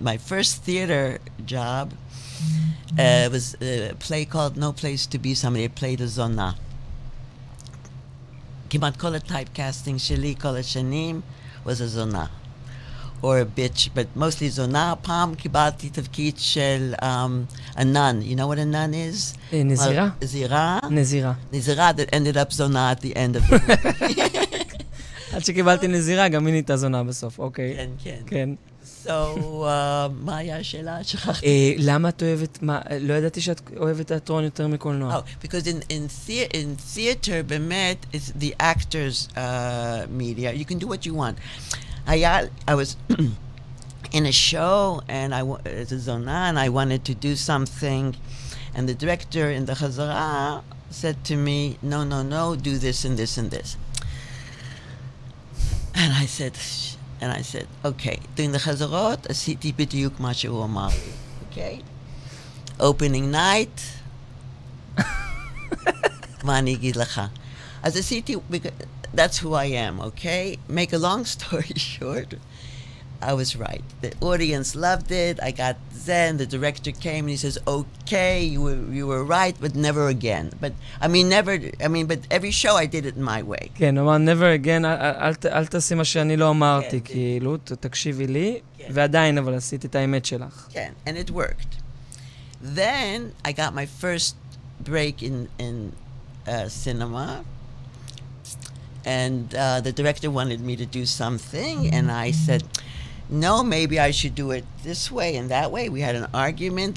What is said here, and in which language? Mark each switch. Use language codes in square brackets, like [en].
[en] My first theater job was a play called No Place to Be Somebody. I played a zona. [he] כמעט כל הטייפקאסטינג שלי כל השנים [en] was a zona. Or a bitch, but mostly zona. [he] פעם קיבלתי תפקיד של [en] a nun. You know what a nun is? [he] נזירה. נזירה [en] that ended up zona at the end of the movie. [he] עד שקיבלתי נזירה, גם היא נהייתה זונה בסוף. אוקיי. כן. So, מה היה השאלה? למה את אוהבת, לא ידעתי שאת אוהבת תיאטרון יותר מקולנוע. [en] Because in theater, באמת, it's the actor's media. You can do what you want. I was in a show, and it's a zona, and I wanted to do something, and the director in the Chazara said to me, no, do this and this and this. And I said, okay, doing the Chazarot, [he] עשיתי בדיוק מה שהוא אמר לי, [en] okay? Opening night, [he] מה אני אגיד לך? אז עשיתי, [en] that's who I am, okay? Make a long story short, I was right. The audience loved it. I got Zen. The director came and he says, "Okay, you were right, but never again." But but every show I did it in my way. [he] כן, אמר, [en] never again, [he] אל תעשי מה שאני לא אמרתי, כאילו, תקשיבי לי, ועדיין, אבל עשית את האמת שלך. [en] כן, and it worked. Then I got my first break in cinema, and the director wanted me to do something, and I said, no, maybe I should do it this way and that way. We had an argument.